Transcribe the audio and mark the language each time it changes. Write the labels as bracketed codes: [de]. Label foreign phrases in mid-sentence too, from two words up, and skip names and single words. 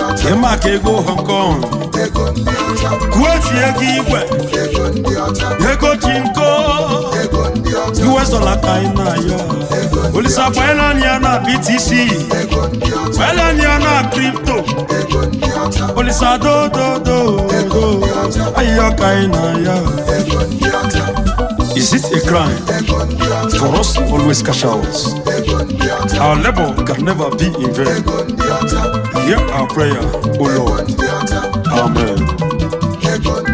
[ig] Ị ma ka ego Hong Kong. Kuwait ego igwe. Ego jinko. [en] U S dollar [ig] ka anyị na-ayọ. Olisa gbanyela anyị ya na B T C. Gbanyela anyị ya na crypto. Olisa do, do, do, do. Ayọ ka anyị na-ayọ. [en] Is it a crime for us to always cash out? Our labor can never be in vain. Hear our prayer, O Lord. Amen.